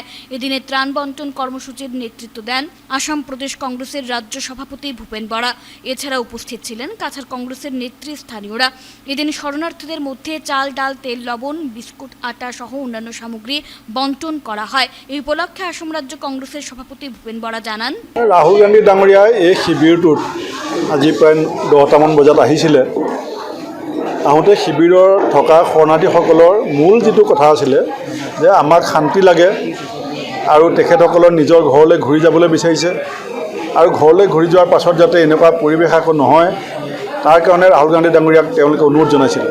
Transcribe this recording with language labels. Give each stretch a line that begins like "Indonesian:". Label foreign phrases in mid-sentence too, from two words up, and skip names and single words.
Bangla: এদিনে ত্রাণ বন্টন কর্মসূচির নেতৃত্ব দেন আসাম প্রদেশ কংগ্রেসের রাজ্য সভাপতি ভূপেন বরা। এছাড়া উপস্থিত ছিলেন কাছাড় কংগ্রেসের নেতৃস্থানীয়রা। এদিন শরণার্থীদের মধ্যে চাল, ডাল, তেল, লবণ, বিস্কুট, আটা সহ অন্যান্য সামগ্রী বন্টন করা হয়।
Assamese: এই উপলক্ষে আসাম ৰাজ্য কংগ্ৰেছৰ সভাপতি ভূপেন বৰা জানান, ৰাহুল গান্ধী ডাঙৰীয়াই এই শিবিৰটোত আজি প্ৰায় 10টামান বজাত আহিছিলে। আহোঁতে শিবিৰৰ থকা শৰণাৰ্থীসকলৰ মূল যিটো কথা আছিলে যে আমাক শান্তি লাগে আৰু তেখেতসকলৰ নিজৰ ঘৰলৈ ঘূৰি যাবলৈ বিচাৰিছে, আৰু ঘৰলৈ ঘূৰি যোৱাৰ পাছত যাতে এনেকুৱা পৰিৱেশ আকৌ নহয় তাৰ কাৰণে ৰাহুল গান্ধী ডাঙৰীয়াক তেওঁলোকে অনুৰোধ জনাইছিলে।